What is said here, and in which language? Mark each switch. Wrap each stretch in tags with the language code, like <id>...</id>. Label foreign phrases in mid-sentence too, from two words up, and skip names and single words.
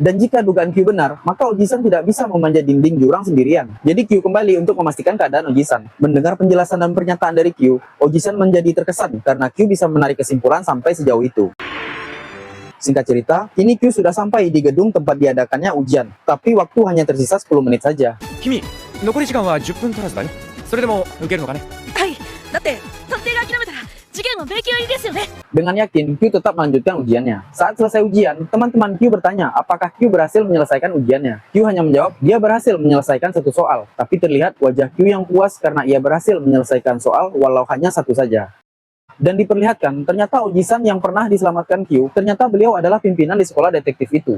<id>Dan jika dugaan Q benar, maka Ojisan tidak bisa memanjat dinding jurang sendirian. Jadi Q kembali untuk memastikan keadaan Ojisan. Mendengar penjelasan dan pernyataan dari Q, Ojisan menjadi terkesan karena Q bisa menarik kesimpulan sampai sejauh itu. Singkat cerita, kini Q sudah sampai di gedung tempat diadakannya ujian. Tapi waktu hanya tersisa 10 menit saja.</id> <ja>君、残り時間は10分足らずだね。それでも受けるのかね。はい。だって、探偵が諦めたら、事件は迷宮入りですよね。</ja> <id>Dengan yakin, Q tetap melanjutkan ujiannya. Saat selesai ujian, teman-teman Q bertanya apakah Q berhasil menyelesaikan ujiannya. Q hanya menjawab, dia berhasil menyelesaikan satu soal. Tapi terlihat wajah Q yang puas karena ia berhasil menyelesaikan soal walau hanya satu saja. Dan diperlihatkan, ternyata Ojisan yang pernah diselamatkan Q, ternyata beliau adalah pimpinan di sekolah detektif itu.</id>